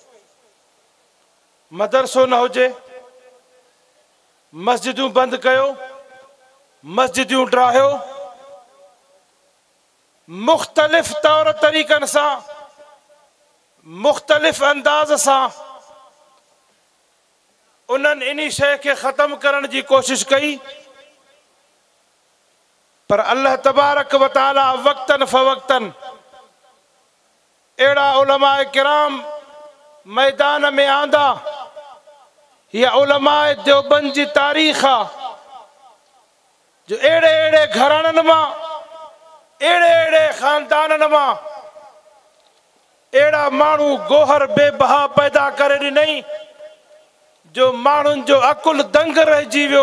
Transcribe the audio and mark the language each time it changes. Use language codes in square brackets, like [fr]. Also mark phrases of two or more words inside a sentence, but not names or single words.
[sd] मदरसो न हुजे, मस्जिदूं बंदि कयो, मस्जिदूं ड्राहियो, मुख़्तलिफ़ तौर तरीक़नि सां, मुख़्तलिफ़ अंदाज़ सां उन्हनि इन शइ खे ख़त्म करण जी कोशिश कई, पर [ar] الله تبارك وتعالى [sd] वक़्तन फ़वक़्तन अहिड़ा उलमाए किराम मैदान में आंदा। या उलमाए देवबंद जी तारीख़ आहे जो अहिड़े अहिड़े घराणनि मां, अहिड़े अहिड़े ख़ानदाननि मां अहिड़ा माण्हू गोहर बेबहा पैदा करे ॾिनई जो माण्हुनि जो अकुल दंग रहिजी वियो।